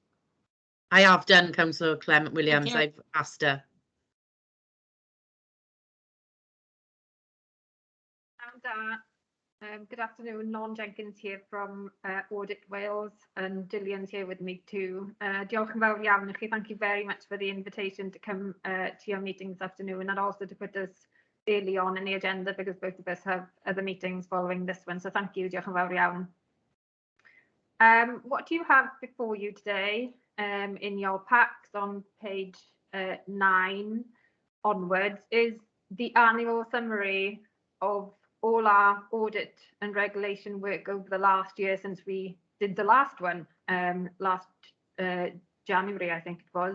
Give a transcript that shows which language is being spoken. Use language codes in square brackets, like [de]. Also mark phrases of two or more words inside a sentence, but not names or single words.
[en] I have done, Councillor Clement Williams. you. I've asked her. And good afternoon, Non Jenkins here from Audit Wales, and Gillian's here with me too. [cy] Diolch yn fawr iawn i chi. [en] Thank you very much for the invitation to come to your meeting this afternoon, and also to put us early on in the agenda because both of us have other meetings following this one. So thank you, [cy] diolch yn fawr iawn. [en] What you have before you today in your packs on page 9 onwards is the annual summary of all our audit and regulation work over the last year since we did the last one, last January, I think it was.